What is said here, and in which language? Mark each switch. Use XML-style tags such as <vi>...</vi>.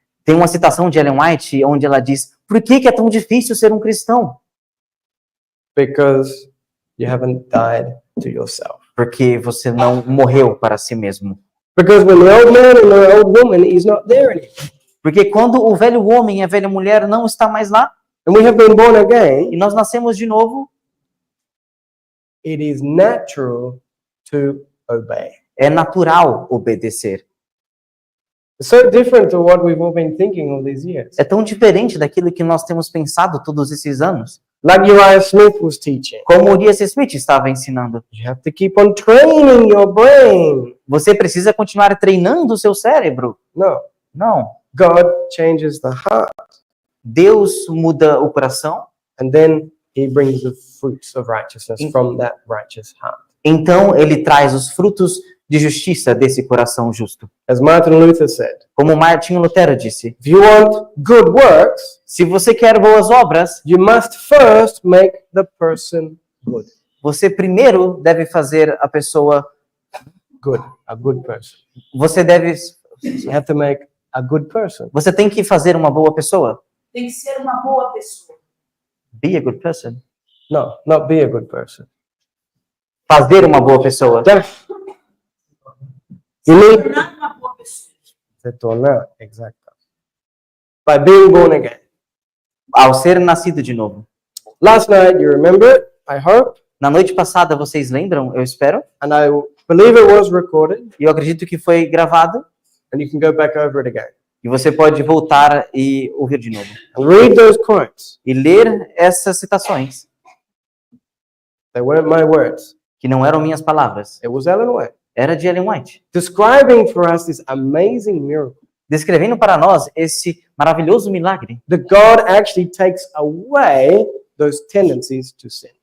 <pt>Tem uma citação de Ellen White onde ela diz: por que é tão difícil ser um cristão?</pt> <en>Because you haven't died to yourself.</en> <pt>Porque você não morreu para si mesmo.</pt> <en>Because when the old man and the old woman is not there anymore,</en> <pt>Porque quando o velho homem e a velha mulher não está mais lá,</pt> <en>and we have been born again,</en> <pt>e nós nascemos de novo,</pt> <en>it is natural to obey.</en> <pt>é natural obedecer.</pt> <en>It's so different to what we've all been thinking all these years.</en> <pt>É tão diferente daquilo que nós temos pensado todos esses anos.</pt> <en>Like Uriah Smith was teaching,</en> <pt>Como Urias Smith estava ensinando.</pt> <en>you have to keep on training your brain.</en> <pt>Você precisa continuar treinando o seu cérebro.</pt> <en>No,</en> <pt>Não.</pt> <en>God changes the heart,</en> <pt>Deus muda o coração,</pt> <en>and then he brings the fruits of righteousness from that righteous heart.</en> <pt>então ele traz os frutos de justiça desse coração justo.</pt> <en>As Martin Luther said,</en> <pt>Como Martinho Lutero disse,</pt> <en>if you want good works,</en> <pt>se você quer boas obras,</pt> <en>you must first make the person good.</en> <pt>você primeiro deve fazer a pessoa,</pt> <en>Good, a good person.</en> <pt>você deve,</pt> <en>You have to make a good person.</en> <pt>você tem que fazer uma boa pessoa. Tem que ser uma boa pessoa.</pt> <en>Be a good person. No, not be a good person.</en> <pt>Fazer uma boa pessoa.</pt> <en>You need</en> <pt>Tornar uma boa pessoa. se tornar, exactly. By being born again. Ao ser nascido de novo.</pt> <en>Last night, you remember, I hope,</en> <pt>Na noite passada, vocês lembram, eu espero,</pt> <en>and I believe it was recorded,</en> <pt>e eu acredito que foi gravado,</pt> <en>and you can go back over it again</en> <pt>e você pode voltar e ouvir de novo.</pt> <en>and read those quotes.</en> <pt>E ler essas citações,</pt> <en>They weren't my words.</en> <pt>que não eram minhas palavras,</pt> <en>It was Ellen White</en> <pt>era de Ellen White,</pt> <en>describing for us this amazing miracle</en> <pt>descrevendo para nós esse maravilhoso milagre,</pt> <en>that God actually takes away those tendencies to sin.</en>